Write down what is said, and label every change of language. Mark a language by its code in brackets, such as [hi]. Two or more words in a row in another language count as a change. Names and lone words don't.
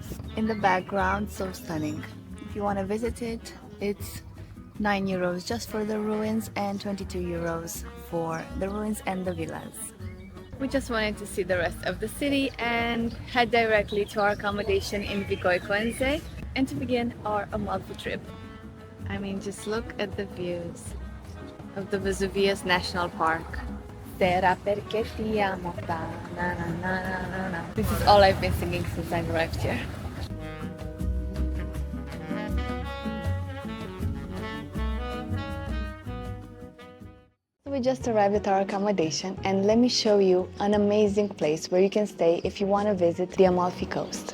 [en] In the background, so stunning. If you want to visit it, it's €9 just for the ruins and €22 for the ruins and the villas. We just wanted to see the rest of the city and head directly to our accommodation in Vico Equense and to begin our Amalfi trip. I mean, just look at the views of the Vesuvius National Park. [it] Sera perché ti amo, na na na na na. [en] This is all I've been singing since I arrived here. We just arrived at our accommodation and let me show you an amazing place where you can stay if you want to visit the Amalfi Coast.